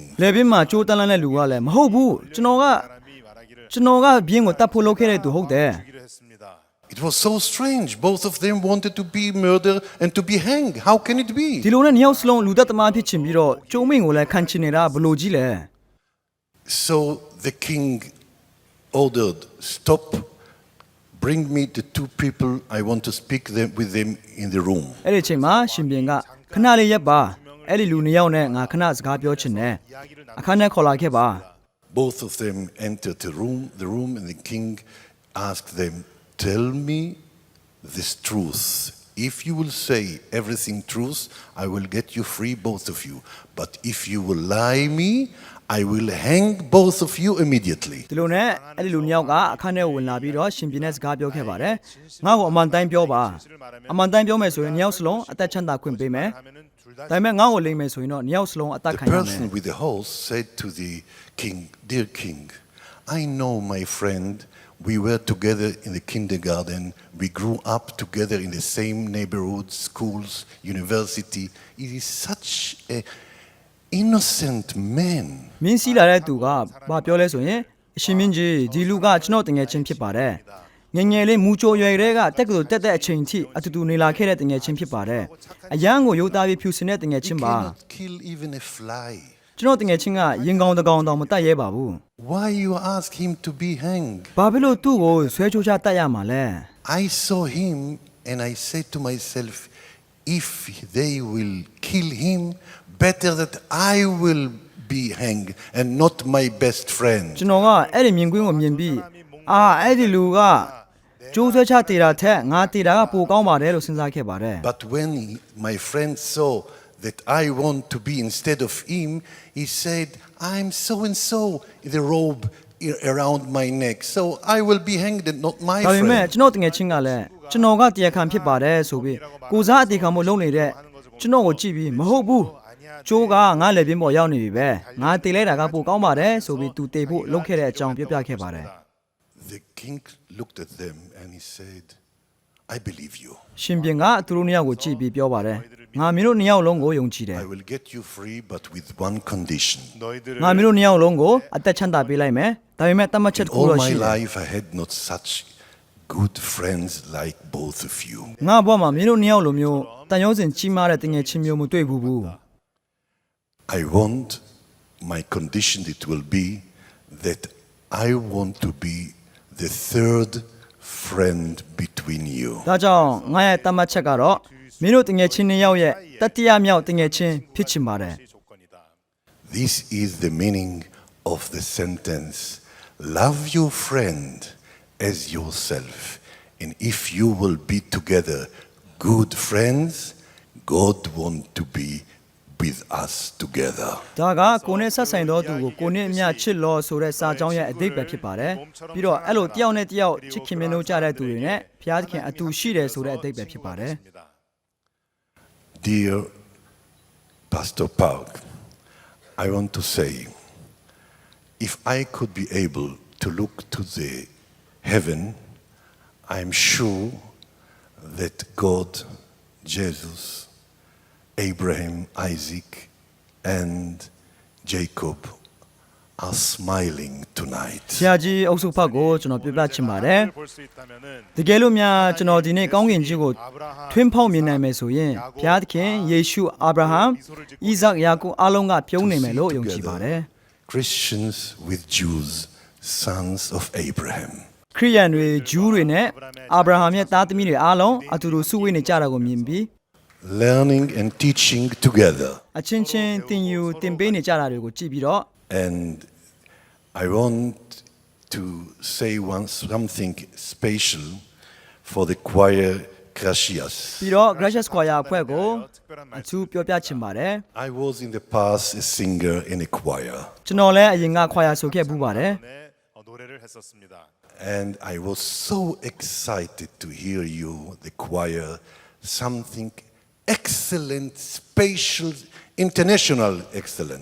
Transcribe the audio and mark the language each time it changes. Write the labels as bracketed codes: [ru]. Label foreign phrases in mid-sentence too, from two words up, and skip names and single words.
[my] လက်ပြင်းမှာကျိုးတန်းလန်းတဲ့လူကလည်းမဟုတ်ဘူးကျွန်တော်ကဘင်းကိုတတ်ဖို့လုပ်ခဲ့တဲ့သူဟုတ်တယ် [en] It was so strange. Both of them wanted to be murdered and to be hanged. How can it [my] ဒီ [en] be? [my] လိုနဲ့နှစ်ယောက်စလုံးလူသက်သမားဖြစ်ချင်ပြီးတော့ကျုံမင်းကိုလည်းခံချင်နေတာဘလို့ကြီးလဲ [en] So the king ordered, "Stop. Bring me the two people. I want to speak with them in the room." [my] အဲ့ဒီချိန်မှာရှင်ပြန်ကခဏလေးရပ်ပါအဲ့ဒီလူနှစ်ယောက်နဲ့ငါခဏစကားပြောချင်တယ်အခန်းထဲခေါ်လာခဲ့ပါ [en] Both of them entered the room, and the king asked them, "Tell me this truth. If you will say everything truth, I will get you free, both of you. But if you will lie me, I will hang both of you immediately." [my] ဒီလိုနဲ့အဲ့ဒီလူနှစ်ယောက်ကအခန်းထဲဝင်လာပြီးတော့ရှင်ပြန်နဲ့စကားပြောခဲ့ပါတယ်ငါ့ကိုအမှန်တိုင်းပြောပါအမှန်တိုင်းပြောမယ်ဆိုရင်နှစ်ယောက်စလုံးအသက်ချမ်းသာခွင့်ပေးမယ်ဒါပေမဲ့ငါ့ကိုလိမ့်မယ်ဆိုရင်တော့နှစ်ယောက်စလုံးအသက် [en] The [my] ခံရမယ် [en] person with the horse said to the king, "Dear king, I know my friend. We were together in the kindergarten. We grew up together in the same neighborhood, schools, university. He is such an innocent man." [my] မင်းစီးလာတဲ့သူကဘာပြောလဲဆိုရင်ရှင်မင်းကြီးဒီလူကကျွန်တော်တငယ်ချင်းဖြစ်ပါတယ်ငငယ်လေးမူချိုရွယ်တွေကတက်ကတူတက်တဲ့အချိန်ထိအတူတူနေလာခဲ့တဲ့တငယ်ချင်းဖြစ်ပါတယ်အရန်ကိုရိုးသားပြီးဖြူစင်တဲ့တငယ်ချင်းပါ [en] cannot kill even a fly. [my] ကျွန်တော်တငယ်ချင်းကရင်ကောင်းတကောင်တောင်မတတ်ရဲပါဘူး [en] Why you ask him to be hanged? [my] ဘာဖြစ်လို့သူ့ကိုဆွဲချိုးချတတ်ရမှာလဲ [en] I saw him and I said to myself, if they will kill him, better that I will be hanged and not my best friend. [my] ကျွန်တော်ကအဲ့ဒီမြင်ကွင်းကိုမြင်ပြီးအဲ့ဒီလူကကျိုးဆွဲချတေတာထက်ငါတေတာကပိုကောင်းပါတယ်လို့စဉ်းစားခဲ့ပါတယ် [en] But when my friend saw that I want to be instead of him, he said, I'm so and so in the robe around my neck, so I will be hanged and not my [my] ဒါပေမဲ့ [en] friend. [my] ကျွန်တော်တငယ်ချင်းကလည်းကျွန်တော်ကတရားခံဖြစ်ပါတယ်ဆိုပြီးကိုစားအတေခံမှုလုပ်နေတဲ့ကျွန်တော်ကိုကြည့်ပြီးမဟုတ်ဘူးကျိုးကငါလက်ပြင်းပေါ်ရောက်နေပြီပဲငါတေလိုက်တာကပိုကောင်းပါတယ်ဆိုပြီးသူတေဖို့လုပ်ခဲ့တဲ့အကြောင်းပြောပြခဲ့ပါတယ် [en] The king looked at them and he said, I believe you. [my] ရှင်ပြန်ကသူတို့နှစ်ယောက်ကိုကြည့်ပြီးပြောပါတယ်ငါမင်းတို့နှစ်ယောက်လုံးကိုယုံကြည်တယ် [en] I will get you free, but with one condition. [my] ငါမင်းတို့နှစ်ယောက်လုံးကိုအသက်ချမ်းသာပေးလိုက်မယ်ဒါပေမဲ့တတ်မှတ်ချက်တစ်ခု [en] All [my] တော့ [en] my [my] ရှိတယ် [en] life I had not such good friends like both of you. [my] ငါဘဝမှာမင်းတို့နှစ်ယောက်လိုမျိုးတန်ရုံးစင်ကြီးမားတဲ့တငယ်ချင်းမျိုးမတွေ့ဘူး [en] I want my condition it will be that I want to be the third friend between you. [my] ဒါကြောင့်ငါရဲ့တတ်မှတ်ချက်ကတော့မင်းတို့တငယ်ချင်းနှစ်ယောက်ရဲ့တတိယမြောက်တငယ်ချင်းဖြစ်ချင်ပါတယ် [en] This is the meaning of the sentence, love your friend as yourself. And if you will be together good friends, God want to be with us together. [my] ဒါကကိုနဲ့ဆက်ဆိုင်သောသူကိုကိုနဲ့အမျှချစ်လို့ဆိုတဲ့စာကြောင်းရဲ့အဓိပ္ပာယ်ဖြစ်ပါတယ်ပြီးတော့အဲ့လိုတယောက်နဲ့တယောက်ချစ်ခင်မင်းတို့ကြတဲ့သူတွေနဲ့ဘုရားသခင်အတူရှိတယ်ဆိုတဲ့အဓိပ္ပာယ်ဖြစ်ပါတယ် [en] Dear Pastor Park, I want to say, if I could be able to look to the heaven, I'm sure that God, Jesus, Abraham, Isaac, and Jacob are smiling tonight. [my] ဆရာကြီးအုပ်စုဖတ်ကိုကျွန်တော်ပြပြချင်ပါတယ်တကယ်လို့များကျွန်တော်ဒီနေ့ကောင်းကင်ကြီးကိုထွင်းဖောက်မြင်နိုင်မယ်ဆိုရင်ဘုရားသခင်ယေရှုအာဗြဟံဣဇက်ယာကုပ်အားလုံးကပြုံးနေမယ်လို့ယုံကြည်ပါတယ် [en] Christians with Jews, sons of Abraham. [my] ခရိယန်တွေဂျူးတွေနဲ့အာဗြဟံရဲ့သားသမီးတွေအားလုံးအတူတူစုဝေးနေကြတာကိုမြင်ပြီး [en] Learning and teaching together. [my] အချင်းချင်းတင်ယူတင်ပေးနေကြတာတွေကိုကြည့်ပြီးတော့ [en] And I want to say something special for the choir Gracias. [my] ပြီးတော့ Gracious Choir အဖွဲ့ကိုအထူးပြောပြချင်ပါတယ် [en] I was in the past a singer in a choir. [my] ကျွန်တော်လည်းအရင်က choir ဆိုခဲ့ပူးပါတယ် [en] And I was so excited to hear you, the choir, something excellent, special, international excellent.